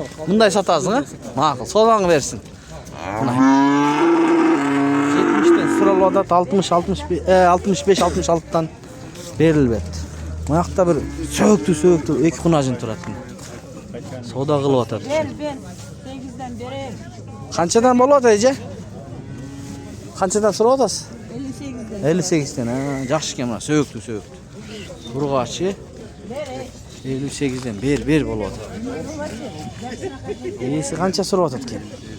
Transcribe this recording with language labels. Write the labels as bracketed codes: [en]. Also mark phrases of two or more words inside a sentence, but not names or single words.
[ky] Мындай сатасың, Макул, содаңы берсин. 70тен суралып атат, 65, 66тан берилбепти. Мынакта бир сөйктүү эки кунажын турат. Сода кылып атат. [tr] Ben 8'den bereyim. [ky] Канчадан болот эже? Канчадан сурап атасыз? [tr] 58'den. [ky] 58тен. Жакшы экен мына сөйктүү. Ургачы 58ден бер болуп атат. Эси канча сурап атат экен?